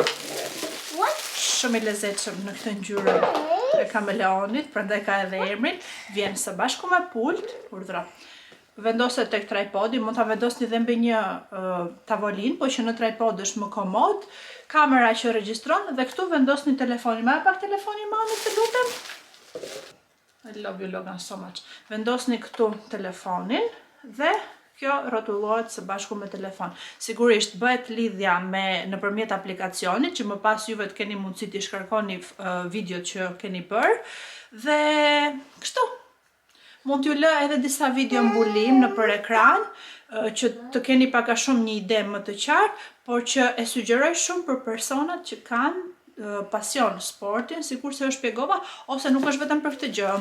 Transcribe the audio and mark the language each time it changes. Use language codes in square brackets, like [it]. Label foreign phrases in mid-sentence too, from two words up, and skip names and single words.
[sq] Shumë i lezetshëm në këtë ngjyrë e kameleonit, prandaj ka edhe emrin, vjen së bashku me pult, urdhra. Vendoset tek tripodi, mund ta vendosni edhe mbi një tavolinë, por që në tripod është më komod, kamera që regjistron dhe këtu vendosni telefonin. Ma pak telefonin mamit, të lutem. [en] I love you Logan so much. [sq] Vendosni këtu telefonin dhe kjo rrotullohet së bashku me telefon. Sigurisht bëhet lidhja nëpërmjet aplikacionit që më pas juve të keni mundësi të shkarkoni videot që keni bërë dhe kështu. Mund t'ju lë edhe disa video mbulim nëpër ekran që të keni pak a shumë një ide më të qartë, por që e sugjeroj shumë për personat që kanë pasion sportin, sikur se u shpjegova, ose nuk është vetëm për këtë gjë.